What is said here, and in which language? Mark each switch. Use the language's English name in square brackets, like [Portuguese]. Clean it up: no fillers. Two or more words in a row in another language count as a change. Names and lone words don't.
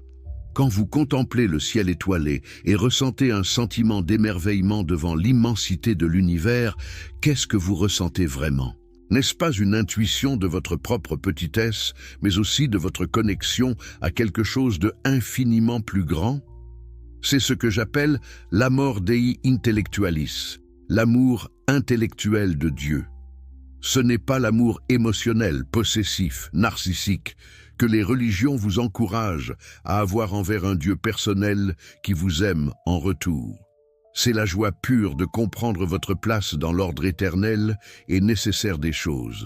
[French] Quand vous contemplez le ciel étoilé et ressentez un sentiment d'émerveillement devant l'immensité de l'univers, qu'est-ce que vous ressentez vraiment? N'est-ce pas une intuition de votre propre petitesse, mais aussi de votre connexion à quelque chose de infiniment plus grand? C'est ce que j'appelle l' [Latin] amor Dei intellectualis, [French] l'amour intellectuel de Dieu. Ce n'est pas l'amour émotionnel, possessif, narcissique, que les religions vous encouragent à avoir envers un Dieu personnel qui vous aime en retour. C'est la joie pure de comprendre votre place dans l'ordre éternel et nécessaire des choses.